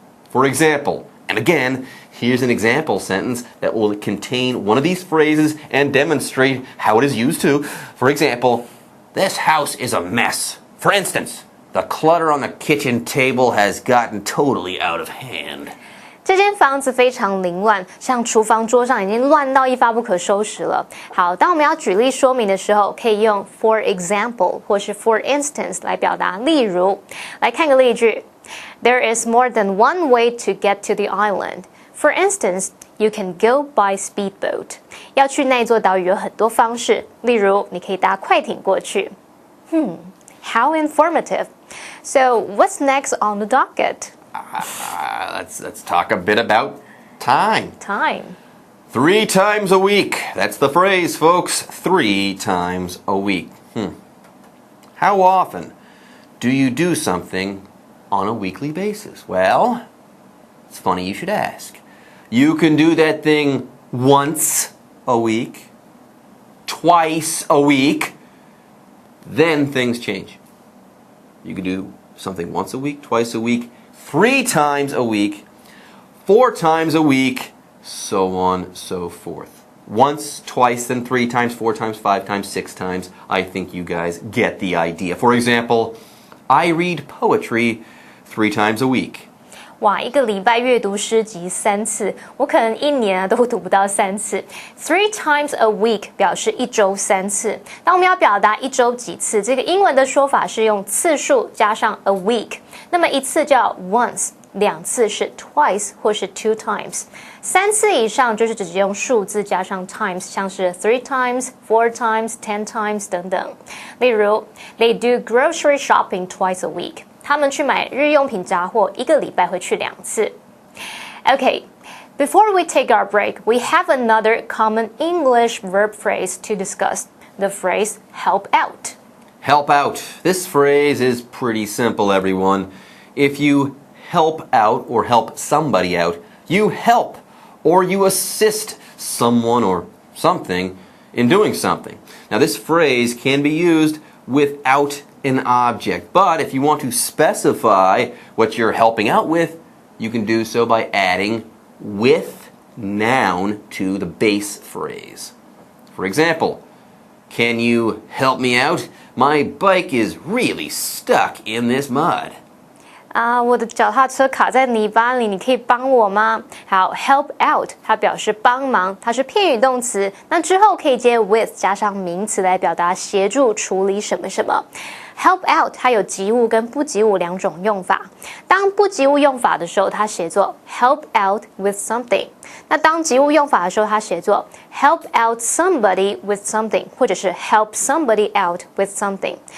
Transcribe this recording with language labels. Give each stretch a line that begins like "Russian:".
English: For example, and again, here's an example sentence that will contain one of these phrases and demonstrate how it is used too. For example, this house is a mess. For instance, the clutter on the kitchen table has gotten totally out of hand.
Chinese: 这间房子非常凌乱，像厨房桌上已经乱到一发不可收拾了。好，当我们要举例说明的时候，可以用
English: for example
Chinese: 或是
English: for instance
Chinese: 来表达。例如，来看个例句 ：
English: There is more than one way to get to the island. For instance, you can go by speedboat.
Chinese: 要去那座岛屿有很多方式，例如你可以搭快艇过去。
English: How informative. So, what's next on the docket? Let's talk a bit about time. Time. 3 times a week. That's the phrase, folks. 3 times a week. How often do you do something on a weekly basis? Well, it's funny you should ask. You can do that thing once a week, twice a week, then things change. You can do something once a week, twice a week, 3 times a week, 4 times a week, so on, so forth. Once, twice, then 3 times, 4 times, 5 times, 6 times. I think you guys get the idea. For example, I read poetry 3 times a week.
Chinese: 哇，一个礼拜阅读诗集3次，我可能一年都读不到3次。
English: 3 times a week
Chinese: 表示1周3次。当我们要表达1周几次，这个英文的说法是用次数加上
English: a week。
Chinese: 那么1次叫 once， 2次是 twice 或是 2 times， 3次以上就是直接用数字加上 times， 像是
English: 3 times, 4 times, 10 times
Chinese: 等等。例如 ，
English: They do grocery shopping twice a week。
Chinese: 他们去买日用品杂货，一个礼拜会去2次。
English: Okay, before we take our break, we have another common English verb phrase to discuss. The phrase help out. Help out. This phrase is pretty simple, everyone. If you help out or help somebody out, you help or you assist someone or something in doing something. Now, this phrase can be used without an object, but if you want to specify what you're helping out with, you can do so by adding with noun to the base phrase. For example, can you help me out? My bike is really stuck in this mud.
Chinese: 我的脚踏车卡在泥巴里，你可以帮我吗？好 ，
English: help out
Chinese: 它表示帮忙，它是片语动词，那之后可以接 with 加上名词来表达协助处理什么什么。
English: Help out
Chinese: 它有及物跟不及物2种用法。当不及物用法的时候，它写作
English: help out with something。
Chinese: 那当及物用法的时候，它写作
English: help out somebody with something，
Chinese: 或者是
English: help somebody out with something。